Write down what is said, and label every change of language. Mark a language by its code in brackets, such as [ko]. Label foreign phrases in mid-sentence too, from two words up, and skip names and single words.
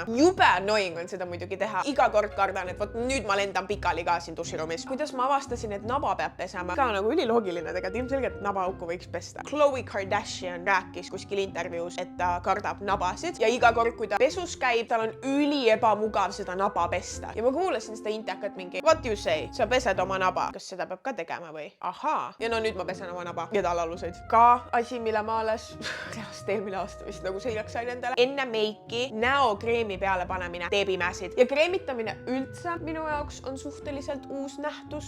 [et] Jube annoying on seda muidugi teha. Iga kord kardan, et vot nüüd ma lendan pikali ka siin duširuumis. Kuidas ma avastasin, et naba peab pesema? Ka nagu üliloogiline tegelikult. Ilmselgelt nabaauku võiks pesta. Khloe Kardashian rääkis kuskil intervjuus, et ta kardab nabasid ja iga kord, kui ta pesus käib, tal on ebamugav seda naba pesta. Ja ma kuulasin seda intekat mingi, [en] what you say? [et] Sa pesed oma naba. Kas seda peab ka tegema või? Ahaa. Ja no nüüd ma pesen oma naba ja tallaaluseid. Ka asi, mille ma alles eelmine aasta vist nagu selgeks sain endale. Enne meiki näokreemi peale panemine teeb imesid. Ja kreemitamine üldse minu jaoks on suhteliselt uus nähtus.